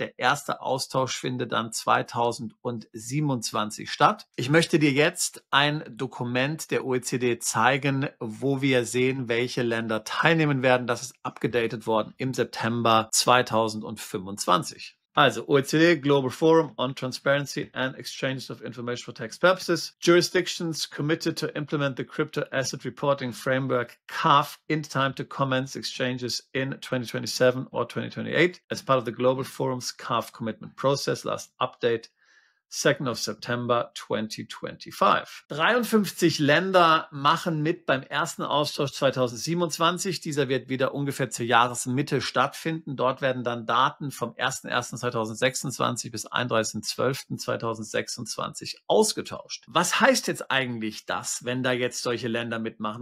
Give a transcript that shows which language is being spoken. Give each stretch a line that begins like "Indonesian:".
German: Der erste Austausch findet dann 2027 statt. Ich möchte dir jetzt ein Dokument der OECD zeigen, wo wir sehen, welche Länder teilnehmen werden. Das ist abgedatet worden im September 2025.
English: Also OECD Global Forum on Transparency and Exchanges of Information for Tax Purposes. Jurisdictions committed to implement the Crypto Asset Reporting Framework CARF in time to commence exchanges in 2027 or 2028 as part of the Global Forum's CARF commitment process. Last update 2nd of September 2025.
German: 53 Länder machen mit beim ersten Austausch 2027. Dieser wird wieder ungefähr zur Jahresmitte stattfinden. Dort werden dann Daten vom 01.01.2026 bis 31.12.2026 ausgetauscht. Was heißt jetzt eigentlich das, wenn da jetzt solche Länder mitmachen?